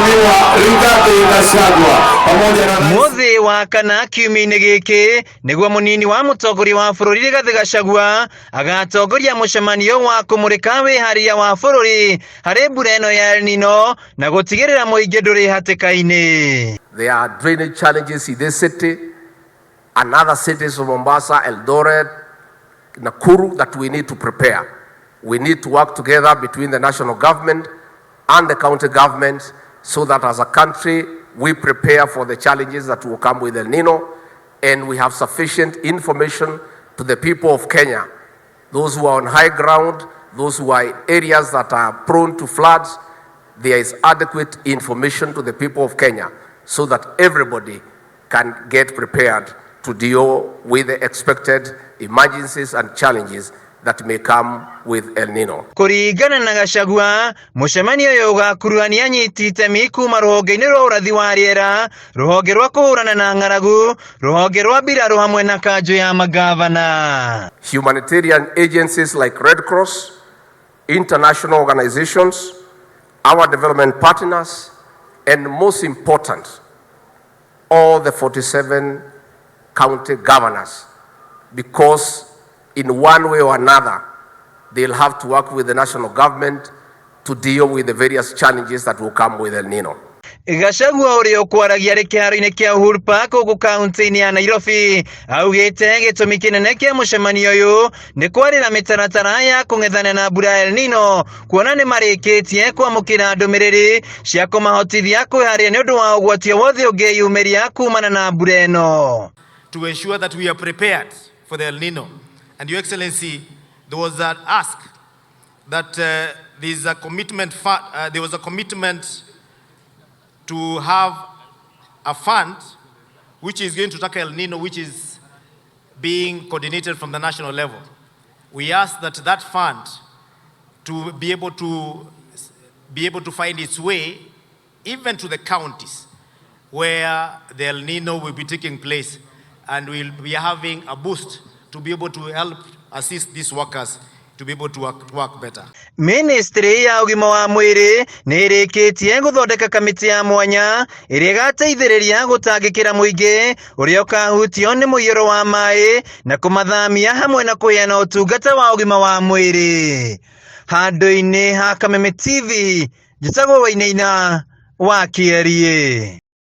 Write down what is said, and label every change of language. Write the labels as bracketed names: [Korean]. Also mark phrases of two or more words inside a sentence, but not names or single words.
[Kikuyu] Mũthĩ wa kana kiumia-inĩ gĩkĩ nĩguo mũnini wa mũtongoria wa bũrũri Rigathi Gachagua agatongoria mũcemanio wa kũmũrĩka wĩharĩria wa bũrũri harĩ mbura ĩno ya Nino na gũtigĩrĩra mũingĩ ndũrĩ hatĩka-inĩ. [English] There are drainage challenges in this city and other cities of Mombasa, Eldoret, Nakuru that we need to prepare. We need to work together between the national government and the county governments so that as a country we prepare for the challenges that will come with El Nino, and we have sufficient information to the people of Kenya, those who are on high ground, those who are in areas that are prone to floods. There is adequate information to the people of Kenya so that everybody can get prepared to deal with the expected emergencies and challenges that may come with El Nino. [Kikuyu] Kũringana na Gachagua, mũcemanio ũyũ ũgakuruhania anyiti itemi kuma rũhonge-inĩ rwa ũrathi wa rĩera, rũhonge rwa kũhũrana na ng'aragu, rũhonge rwa mbirarũ hamwe na kanjũ ya mangabana. [English] Humanitarian agencies like Red Cross, international organizations, our development partners, and most important, all the 47 county governors, because in one way or another, they'll have to work with the national government to deal with the various challenges that will come with El Nino. [Kikuyu] Gachagua ũrĩa ũkwaragia rĩ kĩharo-inĩ kĩa Uhuru Park gũkũ kaunti-inĩ ya Nairobi augĩte gĩtũmi kĩnene kĩa mũcemanio ũyũ nĩ kwarĩra mĩtaratara ya kũng'ethana na mbura ya El Nino, kuona nĩ marĩkĩtie kwamũkĩra ndũmĩrĩri cia kũmahotithia kwĩharĩria nĩ ũndũ wa ũgwati wothe ũngĩyumĩria kumana na mbura ĩno. [English] To ensure that we are prepared for the El Nino. And Your Excellency, there was an ask that there was a commitment to have a fund which is going to tackle El Nino, which is being coordinated from the national level. We ask that fund to be able to find its way even to the counties where the El Nino will be taking place, and we'll be having a boost to be able to help assist these workers to be able to work better. [Kikuyu] Ministry ya ũgima wa mwĩrĩ nĩ ĩrĩkĩtie gũthondeka kamĩtĩ ya mwanya ĩrĩa ĩgateithĩrĩria gũtangĩkĩra mũingĩ ũrĩa ũkahutio nĩ mũiyũro wa maĩ na kũmathamia hamwe na kũheana ũtungata wa ũgima wa mwĩrĩ. Handũ-inĩ ha Kameme TV, njĩtagwo Wainaina wa Kwihariria.